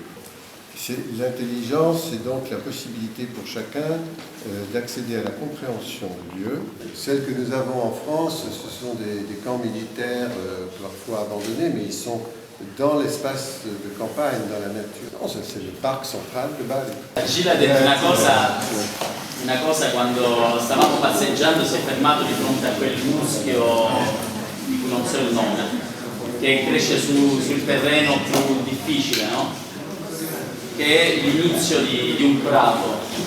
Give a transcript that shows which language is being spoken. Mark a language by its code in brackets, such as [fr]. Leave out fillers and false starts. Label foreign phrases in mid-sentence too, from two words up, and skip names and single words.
[fr] L'intelligence, c'est donc la possibilité pour chacun d'accéder à la compréhension du lieu. Celles que nous avons en France, ce sont des camps militaires parfois abandonnés, mais ils sont dans l'espace de campagne, dans la nature. Non, c'est le parc central de Bari. [it] Gilles ha detto una cosa quando stavamo passeggiando, si è fermato di fronte a quel muschio di cui non so il nome, che cresce sul terreno più difficile, no? Che è l'inizio di un prato.